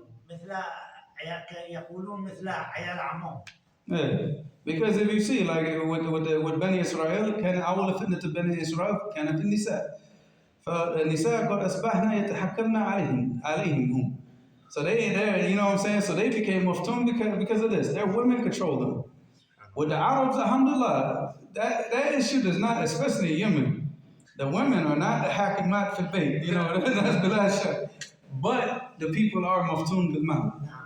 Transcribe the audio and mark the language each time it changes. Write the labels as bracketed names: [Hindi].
[Arabic] مثل يقولون مثل عيال عمهم. [English] Yeah, because if you see, like with Bani Israel, [Arabic] كان أول فتنة بني إسرائيل كان في النساء. فالنساء قد أصبحنا يتحكمن عليهم هم. [English] So they, you know what I'm saying? So they became muftun because of this. Their women control them. With the Arabs, alhamdulillah, that issue does not, especially in Yemen, the women are not the hakimat fil bayt. That's the last shot. But the people are muftun bil mal.